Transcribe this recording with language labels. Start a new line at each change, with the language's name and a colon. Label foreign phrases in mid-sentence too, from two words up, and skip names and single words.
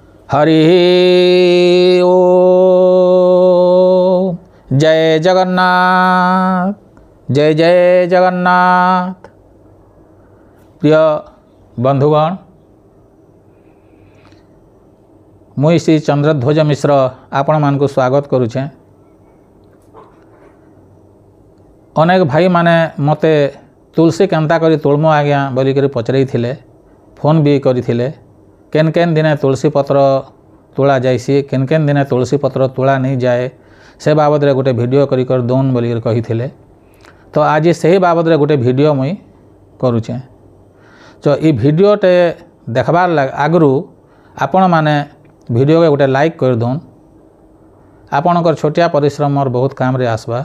Odia: ହରି ଓମ୍। ଜୟ ଜଗନ୍ନାଥ, ଜୟ ଜୟ ଜଗନ୍ନାଥ। ପ୍ରିୟ ବନ୍ଧୁଗଣ, ମୁଁ ଶ୍ରୀ ଚନ୍ଦ୍ରଧ୍ୱଜ ମିଶ୍ର ଆପଣ ମାନଙ୍କ ସ୍ୱାଗତ କରୁଛି। ଅନେକ ଭାଇ ମାନେ ମତେ ତୁଳସୀ କେମିତି କରି ତୋଡ଼ିବୁ ଆଜ୍ଞା ବୋଲି ପଚାରି ଥିଲେ, ଫୋନ୍ ବି କରିଥିଲେ। କେଉଁ କେଉଁ ଦିନେ ତୁଳସୀ ପତ୍ର ତୋଡ଼ା ଯାଇଛି, କେଉଁ କେଉଁ ଦିନେ ତୁଳସୀ ପତ୍ର ତୋଡ଼ା ନହିଁ ଯାଏ, ସେ ବାବଦ ରେ ଗୋଟେ ଭିଡିଓ କରି କରିଦିଅନ୍ତୁ ବୋଲି କହିଥିଲେ। ତ ଆଜି ସେହି ବାବଦ ରେ ଗୋଟେ ଭିଡିଓ ମୁଁ କରୁଛି। ତ ଏଇ ଭିଡିଓଟି ଦେଖିବାର ଆଗରୁ ଆପଣ ମାନେ ଭିଡିଓ କୁ ଗୋଟେ ଲାଇକ୍ କରିଦିଅନ୍ତୁ। ଆପଣଙ୍କର ଛୋଟିଆ ପରିଶ୍ରମ ମୋର ବହୁତ କାମ ରେ ଆସିବ।